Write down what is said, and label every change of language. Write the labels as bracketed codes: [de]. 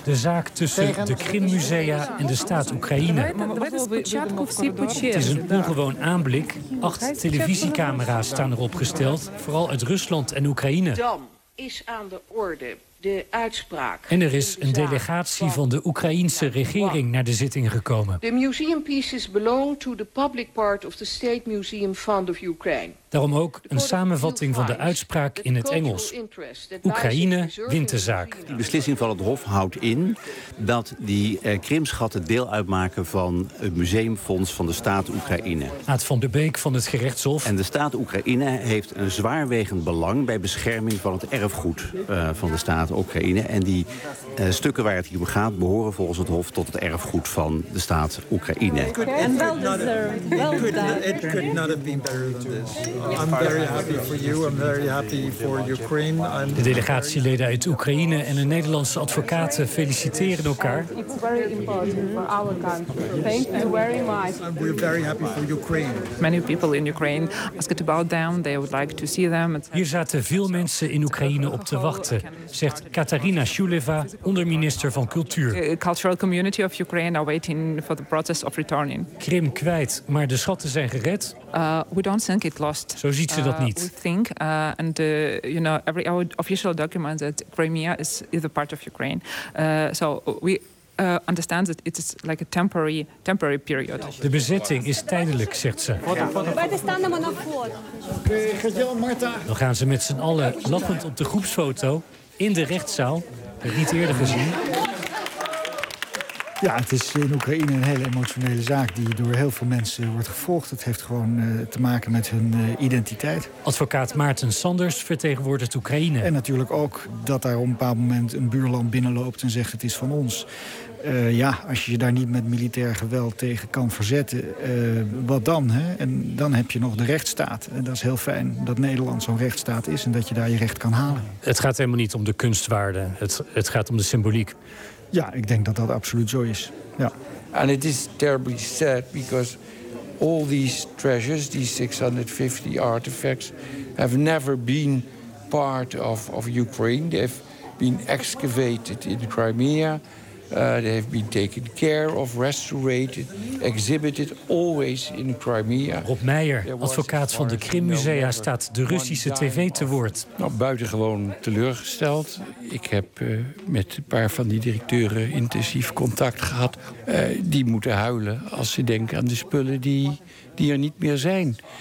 [nl] De zaak tussen de Krimmusea en de staat Oekraïne. Het is een ongewoon aanblik. 8 televisiecamera's staan erop gesteld, vooral uit Rusland en Oekraïne. Dam is aan de orde. De uitspraak. En er is een delegatie van de Oekraïense regering naar de zitting gekomen. [en] The museum pieces belong to the public part of the State Museum Fund of Ukraine. [nl] Daarom ook een samenvatting van de uitspraak in het Engels. Oekraïne wint de zaak. De beslissing van het Hof houdt in dat die krimschatten deel uitmaken van het museumfonds van de staat Oekraïne. Aad van der Beek van het gerechtshof. En de staat Oekraïne heeft een zwaarwegend belang bij bescherming van het erfgoed van de staat Oekraïne. En die stukken waar het hier om gaat behoren volgens het Hof tot het erfgoed van de staat Oekraïne. [en] En wel deserved. It could not have been better than this. I'm very happy for you. I'm very happy for Ukraine. [nl] De delegatieleden uit Oekraïne en een Nederlandse advocaat feliciteren elkaar. [en] It's very important for our country. Thank you very much. We're very happy for Ukraine. Many people in Ukraine asked about them. They would like to see them. [nl] Hier zaten veel mensen in Oekraïne op te wachten, zegt Katarina Shuleva, onderminister van cultuur. [en] The cultural community of Ukraine are waiting for the process of returning. [nl] Krim kwijt, maar de schatten zijn gered. [en] We don't think it lost. [nl] Zo ziet ze dat niet. [en] We think and you know every official document that Crimea is a part of Ukraine. So we understand that it is like a temporary period. [nl] De bezetting is tijdelijk, zegt ze. Dan gaan ze met z'n allen lachend op de groepsfoto in de rechtszaal, niet eerder gezien. Ja, het is in Oekraïne een hele emotionele zaak die door heel veel mensen wordt gevolgd. Het heeft gewoon te maken met hun identiteit. Advocaat Maarten Sanders vertegenwoordigt Oekraïne. En natuurlijk ook dat daar op een bepaald moment een buurland binnenloopt en zegt het is van ons. Ja, als je je daar niet met militair geweld tegen kan verzetten, wat dan? Hè? En dan heb je nog de rechtsstaat. En dat is heel fijn dat Nederland zo'n rechtsstaat is en dat je daar je recht kan halen. Het gaat helemaal niet om de kunstwaarde. Het gaat om de symboliek. Ja, ik denk dat dat absoluut zo is. Ja. [en] And it is terribly sad because all these treasures, these 650 artifacts, have never been part of Ukraine. They've been excavated in Crimea. They have been taken care of, restored, exhibited, always in Crimea. [nl] Rob Meijer, advocaat van de Krimmusea, staat de Russische TV te woord. Nou, buitengewoon teleurgesteld. Ik heb met een paar van die directeuren intensief contact gehad. Die moeten huilen als ze denken aan de spullen die er niet meer zijn.